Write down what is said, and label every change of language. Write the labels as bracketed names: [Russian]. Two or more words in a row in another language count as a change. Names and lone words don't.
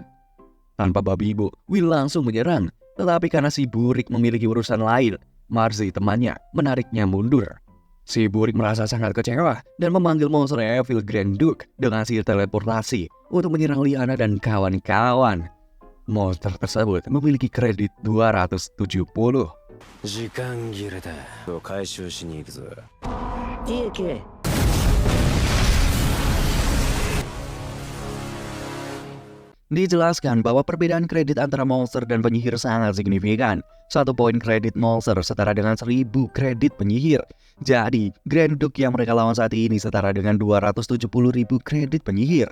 [Indonesian] Tanpa babi ibu, Will langsung menyerang. Tetapi karena si Burik memiliki urusan lain, Marzi temannya menariknya mundur. Si Burik merasa sangat kecewa dan memanggil monster Evil Grand Duke dengan sihir teleportasi untuk menyerang Lihana dan kawan-kawan. Monster tersebut memiliki kredit 270. [Japanese] 時間切れだ。回収しに行くぞ。 DK [Indonesian] Dijelaskan bahwa perbedaan kredit antara monster dan penyihir sangat signifikan. 1 poin kredit monster setara dengan 1000 kredit penyihir. Jadi, Grand Duke yang mereka lawan saat ini setara dengan 270.000 kredit penyihir.